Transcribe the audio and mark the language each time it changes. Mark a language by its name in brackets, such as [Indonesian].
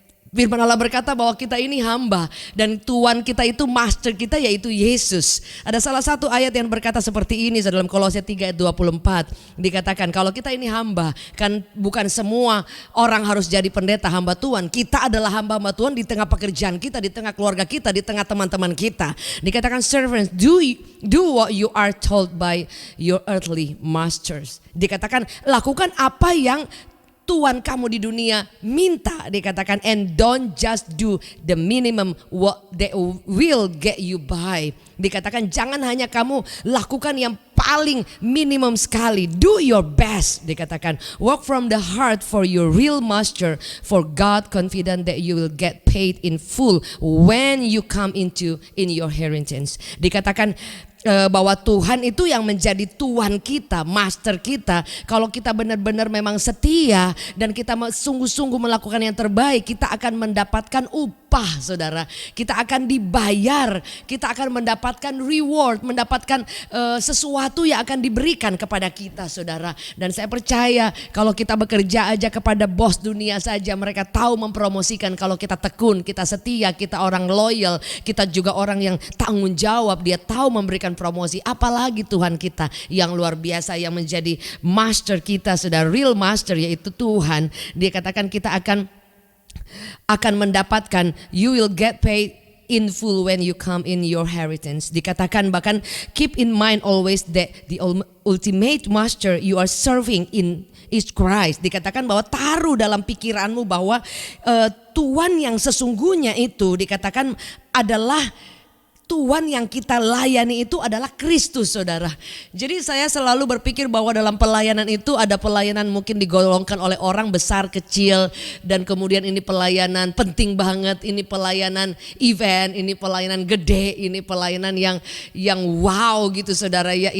[Indonesian] Firman Allah berkata bahwa kita ini hamba dan Tuhan kita itu master kita yaitu Yesus. Ada salah satu ayat yang berkata seperti ini dalam Kolose 3 ayat 24. Dikatakan kalau kita ini hamba, kan bukan semua orang harus jadi pendeta hamba Tuhan. Kita adalah hamba-hamba Tuhan di tengah pekerjaan kita, di tengah keluarga kita, di tengah teman-teman kita. Dikatakan [English] servants, do what you are told by your earthly masters. [Indonesian] Dikatakan lakukan apa yang Tuhan kamu di dunia minta, dikatakan, [English] and don't just do the minimum what they will get you by. [Indonesian] Dikatakan jangan hanya kamu lakukan yang paling minimum sekali, [English] do your best. [Indonesian] Dikatakan [English] work from the heart for your real master, for God confident that you will get paid in full when you come in your inheritance. [Indonesian] Dikatakan bahwa Tuhan itu yang menjadi Tuhan kita, master kita. Kalau kita benar-benar memang setia dan kita sungguh-sungguh melakukan yang terbaik, kita akan mendapatkan upah, saudara. Kita akan dibayar, kita akan mendapatkan reward, mendapatkan sesuatu yang akan diberikan kepada kita, saudara. Dan saya percaya kalau kita bekerja aja kepada bos dunia saja, mereka tahu mempromosikan kalau kita tekun, kita setia, kita orang loyal, kita juga orang yang tanggung jawab, dia tahu memberikan promosi. Apalagi Tuhan kita yang luar biasa, yang menjadi master kita, sudah real master yaitu Tuhan. Dia katakan kita akan mendapatkan, [English] you will get paid in full when you come in your inheritance. [Indonesian] Dikatakan bahkan [English] keep in mind always that the ultimate master you are serving in is Christ. [Indonesian] Dikatakan bahwa taruh dalam pikiranmu bahwa Tuhan yang sesungguhnya itu dikatakan adalah Tuhan yang kita layani itu adalah Kristus, saudara. Jadi saya selalu berpikir bahwa dalam pelayanan itu ada pelayanan mungkin digolongkan oleh orang besar kecil, dan kemudian ini pelayanan penting banget, ini pelayanan event, ini pelayanan gede, ini pelayanan yang wow gitu, saudara ya.